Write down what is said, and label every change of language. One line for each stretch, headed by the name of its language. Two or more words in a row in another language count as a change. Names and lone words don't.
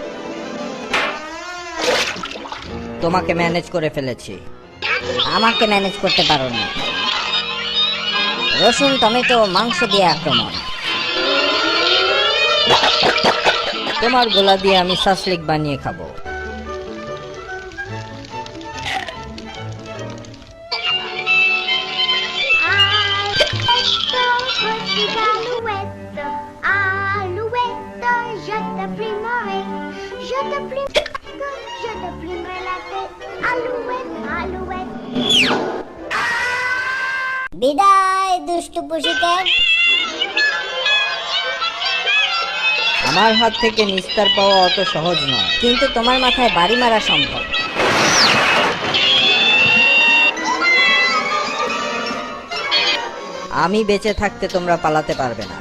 Bangla: তোমাকে ম্যানেজ করে ফেলেছি। আমাকে ম্যানেজ করতে পারো না। রসুন টমেটো মাংস দিয়ে আক্রমণ। তোমার গোলা দিয়ে আমি সাসলিক বানিয়ে খাবো।
French: je te plumerai la tête. Alouette, alouette.
Bangla: বিদায় দুষ্টু পুশিক্যাট। আমার হাত থেকে নিস্তার পাওয়া অত সহজ নয়। কিন্তু তোমার মাথায় বাড়ি মারা সম্ভব। আমি বেঁচে থাকতে তোমরা পালাতে পারবে না।